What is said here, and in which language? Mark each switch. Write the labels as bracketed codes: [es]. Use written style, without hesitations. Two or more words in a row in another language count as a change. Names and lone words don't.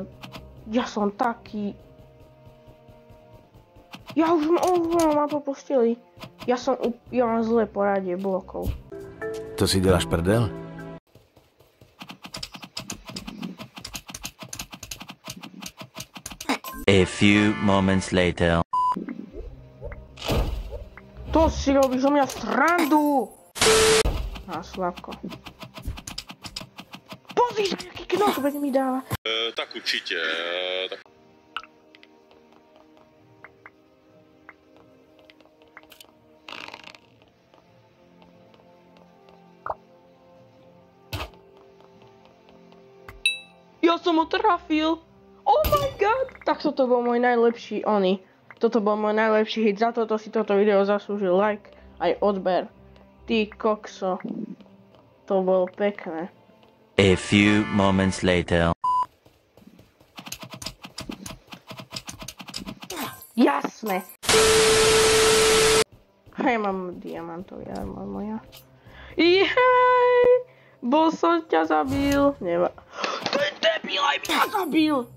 [sk] Ja som taký... Ja už mám po posteli. Ja mám zlé poradie blokov. [cs] To si děláš prdel? [en] A few moments later. [sk] To si robíš o mňa srandu! Á, Slavko. Pozri sa, aký knockback mi dáva. Tak určite. Ja som ho trafil! [en] Oh my god! [sk] Tak toto bol môj najlepší Toto bol môj najlepší hit. Za toto si toto video zaslúžil like aj odber. Ty kokso. To bolo pekné. [en] A few moments later. [sk] Jasné! Hej, mám diamantový armor moja. Jej! Bol som ťa zabil. Neba. Ten debil aj mňa zabil!